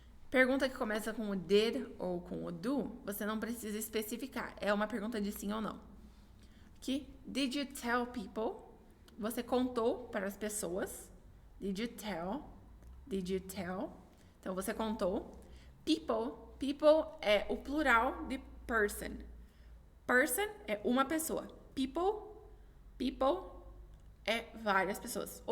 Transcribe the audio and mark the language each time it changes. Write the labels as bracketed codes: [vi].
[pt] Pergunta que começa com o did ou com o do, você não precisa especificar. É uma pergunta de sim ou não. [en] Aqui, did you tell people? [pt] Você contou para as pessoas. [en] Did you tell? Did you tell? [pt] Então, você contou. People é o plural de person. Person é uma pessoa. People é várias pessoas.